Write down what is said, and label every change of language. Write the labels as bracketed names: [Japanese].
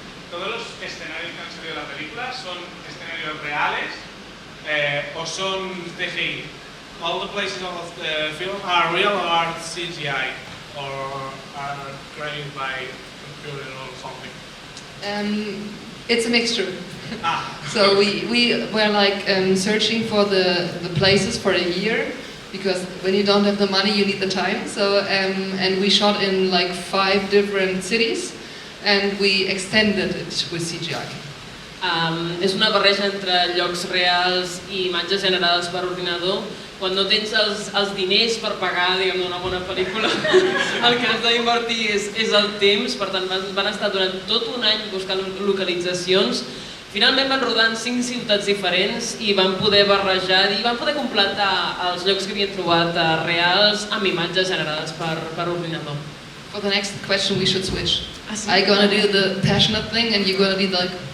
[Spanish] ¿Todos los escenarios que han salido de la película son escenarios reales o son CGI? [English] All the places of the film are real or are CGI or are created by computer or something? It's a mixture. So we were like searching for the places for a year, because when you don't have the money you need the time. So and we shot in like 5 different cities. And we extended it with CGI. [Catalan] És una barreja entre llocs reals i imatges generades per ordinador. Quan no tens els diners per pagar una bona pel·lícula, el que has d'invertir és el temps, per tant van estar durant tot un any buscant localitzacions. Finalment van rodar en 5 ciutats diferents i van poder barrejar i van poder completar els llocs que havien trobat reals amb imatges generades per ordinador. [English] For the next question we should switch. I'm gonna do the passionate thing and you're gonna be like,